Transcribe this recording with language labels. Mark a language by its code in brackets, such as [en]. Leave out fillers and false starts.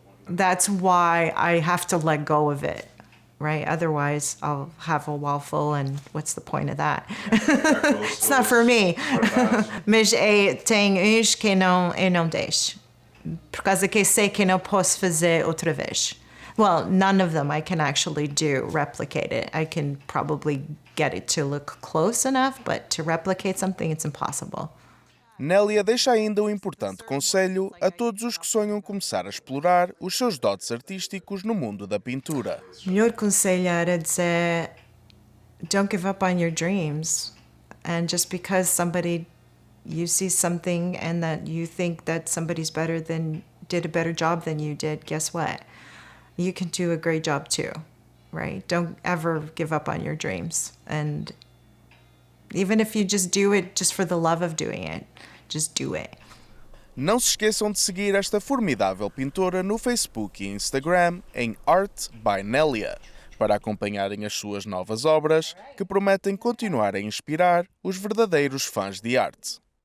[en] That's why I have to let go of it, right? Otherwise, I'll have a wall full, and what's the point of that? It's not for me. [pt] Mas tem uns que eu não deixo. Por causa que eu sei que eu não posso fazer outra vez. [en] Well, none of them I can actually replicate it. I can probably get it to look close enough, but to replicate something, it's impossible. [pt] Nelia deixa ainda um importante conselho a todos os que sonham começar a explorar os seus dotes artísticos no mundo da pintura. O melhor conselho era dizer, [en] don't give up on your dreams. And just because you see something and that you think that somebody's did a better job than you did, guess what? You can do a great job too, right? Don't ever give up on your dreams. And even if you just do it just for the love of doing it, just do it. [pt] Não se esqueçam de seguir esta formidável pintora no Facebook e Instagram em Art by Nelia, para acompanharem as suas novas obras que prometem continuar a inspirar os verdadeiros fãs de arte.